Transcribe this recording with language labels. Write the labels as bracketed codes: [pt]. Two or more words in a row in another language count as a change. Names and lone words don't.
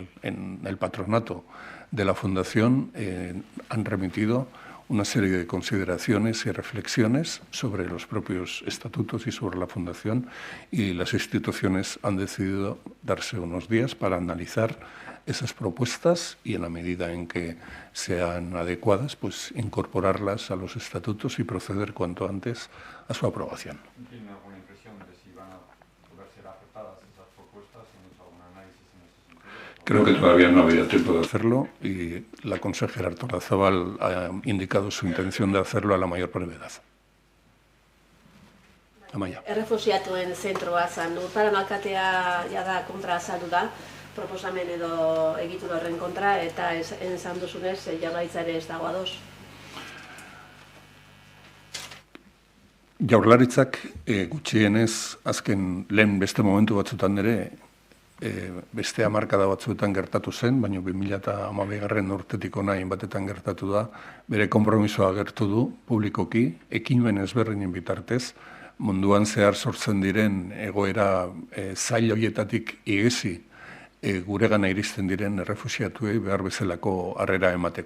[es] en el patronato de la Fundación han remitido una serie de consideraciones y reflexiones sobre los propios estatutos y sobre la Fundación, y las instituciones han decidido darse unos días para analizar esas propuestas y, en la medida en que sean adecuadas, pues incorporarlas a los estatutos y proceder cuanto antes a su aprobación. ¿Tiene alguna impresión de si van a poder ser aceptadas esas propuestas? ¿Han hecho algún análisis en ese sentido? Creo que todavía no había tiempo de hacerlo y la consejera Artolazabal ha indicado su intención de hacerlo a la mayor brevedad. Amaia. [eu] Errefuxiatuen zentroa zan, Urtaran alkatea jada kontra azaldu da, proposamen edo egitura horren kontra, eta esan duzunez, jaurlaritza ere ez dago ados. Jaurlaritzak gutxienez azken lehen beste momentu batzutan ere beste hamarkada batzuetan gertatu zen, baina 2012 urtetik hona hainbatetan gertatu da, bere konpromisoa agertu du publikoki, ekimen ezberdinen bitartez, munduan zehar sortzen diren egoera zail horietatik igezi guregana iristen diren errefuxiatuei behar bezalako harrera emateko.